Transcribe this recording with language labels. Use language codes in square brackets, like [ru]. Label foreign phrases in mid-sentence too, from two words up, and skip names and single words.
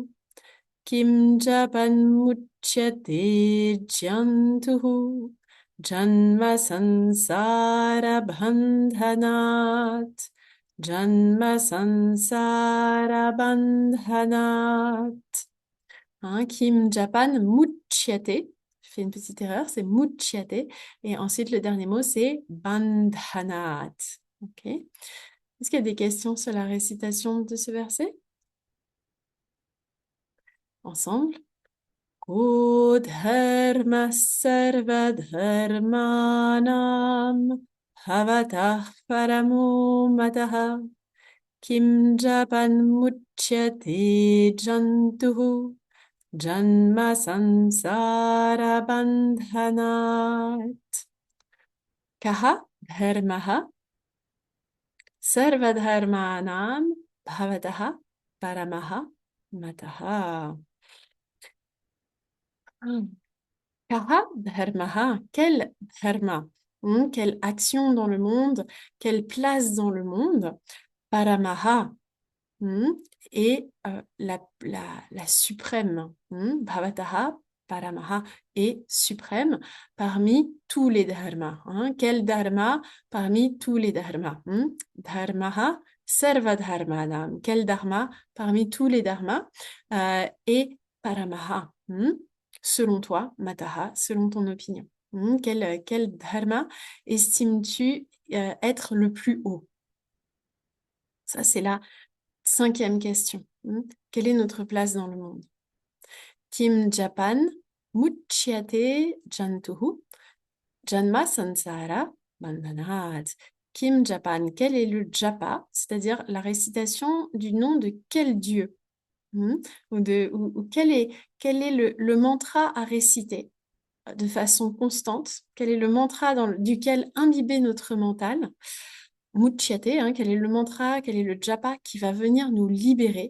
[sa] Kim japan muchyate jantuhu. Janma sansara bandhanat. Janma sansara bandhanat. Hein, Kim Japan muchyate. [fr] Je fais une petite erreur, c'est muchyate. Et ensuite, le dernier mot, c'est bandhanat. Ok. Est-ce qu'il y a des questions sur la récitation de ce verset? Ensemble. [sa] Kodharma sarva dharmanam bhavatah paramo mataha kim japan muchyate jantuhu janma sansara bandhanat. Kaha dharmaha sarva dharmanam bhavatah paramaha mataha. Kaha dharmaha, [fr] quel dharma, quelle action dans le monde, quelle place dans le monde, paramaha, hmm, et la suprême, [sa] bhavataha, paramaha, [fr] est suprême parmi tous les dharmas. Quel dharma parmi tous les dharmas? [sa] Dharmaha, sarva dharmanam, [fr] quel dharma parmi tous les dharmas et paramaha, selon toi, mataha, selon ton opinion. Quel dharma estimes-tu être le plus haut? Ça, c'est la 5e question. Quelle est notre place dans le monde? [sa] Kim Japan muchyate jantuhu janma sansara bandhanat. Kim Japan, [fr] quel est le japa, c'est-à-dire la récitation du nom de quel dieu? Ou quel est le mantra à réciter de façon constante? Quel est le mantra duquel imbiber notre mental? Muchyate, quel est le mantra, quel est le japa qui va venir nous libérer?